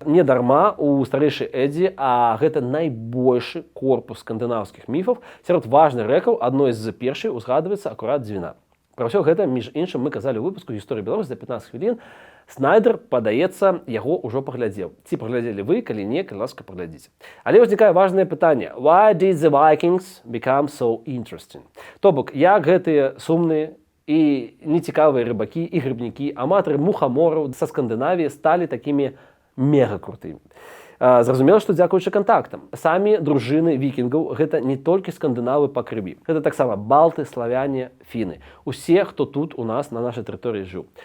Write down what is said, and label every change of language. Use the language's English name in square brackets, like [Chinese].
[Belarusian] Не дарма у старэйшай Эдзе, а гэта найбольшы корпус скандынаўскіх міфаў, сярод важных рэкаў адной з першай узгадваецца акурат Двіна. Пра ўсё гэта, між іншым, мы казалі ў выпуску «Гісторыі Беларусі» за 15 хвілін. Снайдер, падаецца, яго ўжо паглядзеў. Ці паглядзелі вы, калі не, калі ласка, паглядзіце. Але ўзнікае важнае пытанне. [English] Why did the Vikings become so interesting? [Belarusian] То бок, як гэтыя сумныя і нецікавыя рыбакі і грыбнікі, аматары мухамораў са Скандынавіі сталі такімі мегакрутымі. Зразумела, што дзякуючы кантактам. Самі дружыны вікінгаў гэта не толькі скандынавы па крыві. Гэта таксама балты, славяне, фіны. Усе, хто тут у нас на нашай тэрыторыі жыў.